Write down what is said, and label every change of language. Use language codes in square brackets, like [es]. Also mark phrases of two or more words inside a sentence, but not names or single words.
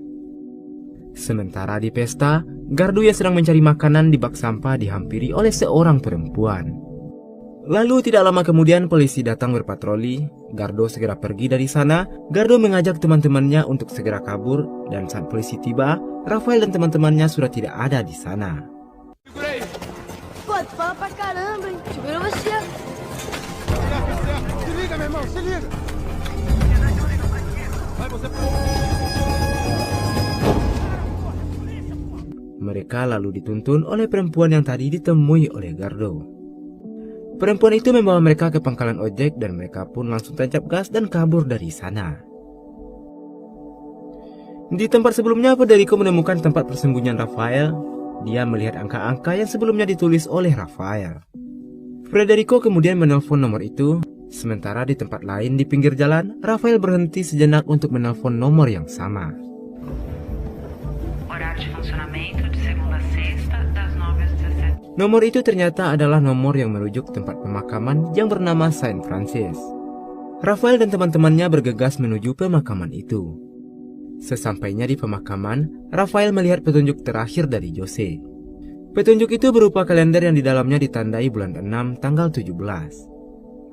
[id] Sementara di pesta, Gardo yang sedang mencari makanan di bak sampah dihampiri oleh seorang perempuan. Lalu tidak lama kemudian polisi datang berpatroli. Gardo segera pergi dari sana. Gardo mengajak teman-temannya untuk segera kabur, dan saat polisi tiba, Rafael dan teman-temannya sudah tidak ada di sana. [pt] Pô, tu fala pra caramba, hein? Segura você. Se liga, meu irmão, se liga. Vai, você... [id] Mereka lalu dituntun oleh perempuan yang tadi ditemui oleh Gardo. Perempuan itu membawa mereka ke pangkalan ojek dan mereka pun langsung tancap gas dan kabur dari sana. Di tempat sebelumnya, Federico menemukan tempat persembunyian Rafael. Dia melihat angka-angka yang sebelumnya ditulis oleh Rafael. Federico kemudian menelpon nomor itu. Sementara di tempat lain di pinggir jalan, Rafael berhenti sejenak untuk menelpon nomor yang sama. [pt] Horário de funcionamento de segunda a sexta, das 9 às 17. [id] Nomor itu ternyata adalah nomor yang merujuk tempat pemakaman yang bernama Saint Francis. Rafael dan teman-temannya bergegas menuju pemakaman itu. Sesampainya di pemakaman, Rafael melihat petunjuk terakhir dari Jose. Petunjuk itu berupa kalender yang di dalamnya ditandai bulan 6 tanggal 17.